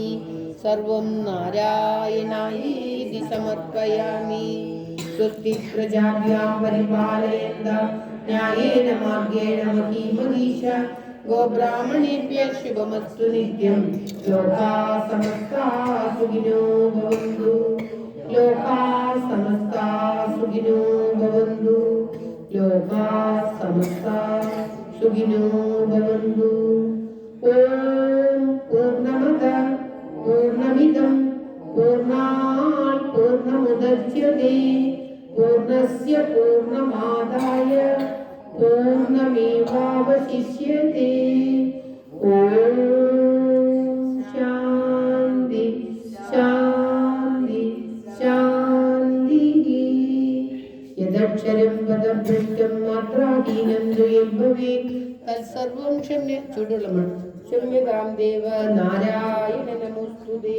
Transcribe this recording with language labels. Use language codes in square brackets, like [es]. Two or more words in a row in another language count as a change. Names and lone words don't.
[sa] സർവം നാരായണായേതി സമർപ്പയാമി. സ്വസ്തി പ്രജാഭ്യാം പരിപാലയന്താം ന്യായേന മാർഗേണ മഹീം മഹീഷാ ഗോബ്രാഹ്മണേഭ്യഃ ശുഭമസ്തു നിത്യം. ലോകാഃ സമസ്താഃ സുഖിനോ ഭവന്തു. ലോകാഃ സമസ്താഃ സുഖിനോ ഭവന്തു. ലോകാഃ സമസ്താഃ സുഖിനോ ഭവന്തു. ഓം പൂർണ്ണമദഃ പൂർണ്ണമിദം പൂർണ്ണാത് പൂർണ്ണമുദച്യത്തെ പൂർണ്ണസ്യ പൂർണ്ണമാദായ പൂർണ്ണമേവാവശിഷ്യത്തെ. ഓം ശാന്തി ശാന്തി ശാന്തി. യദക്ഷരം പദഭ്രഷ്ടം മാത്രാഹീനം ദ്വയം ഭവേത് തത്സർവം ചൂടുള്ളമാണ് ക്ഷമ്യതാം ദേവ നാരായണ നമോസ്തുതേ.